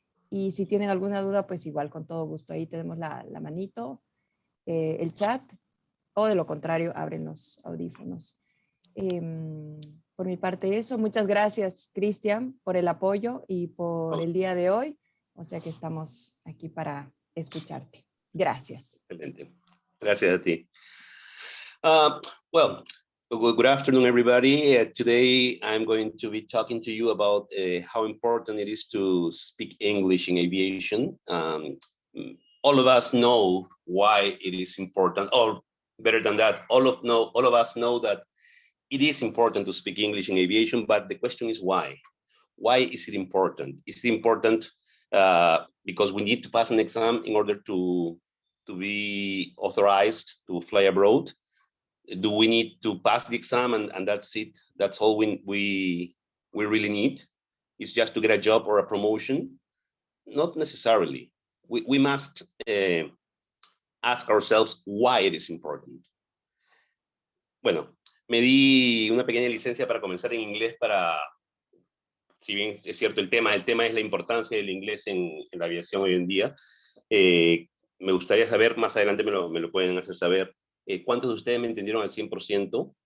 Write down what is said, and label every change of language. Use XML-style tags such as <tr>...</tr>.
<es>Y si tienen alguna duda, pues igual, con todo gusto. Ahí tenemos la manito, el chat, o de lo contrario, abren los audífonos. Por mi parte eso, muchas gracias, Cristian, por el apoyo y por el día de hoy. O sea que estamos aquí para escucharte. Gracias. Excelente. Gracias a ti.</es> <en>Well, good afternoon, everybody. Today, I'm going to be talking to you about how important it is to speak English in aviation. All of us know why it is important, or better than that, all of us know that it is important to speak English in aviation, but the question is why? Why is it important? Is it important because we need to pass an exam in order to be authorized to fly abroad? Do we need to pass the exam and that's it? That's all we really need? Is just to get a job or a promotion? Not necessarily. We must ask ourselves why it is important.</en> <es>Bueno, me di una pequeña licencia para comenzar en inglés si bien es cierto el tema es la importancia del inglés en la aviación hoy en día. Me gustaría saber, más adelante me lo pueden hacer saber, ¿cuántos de ustedes me entendieron al 100%?</es>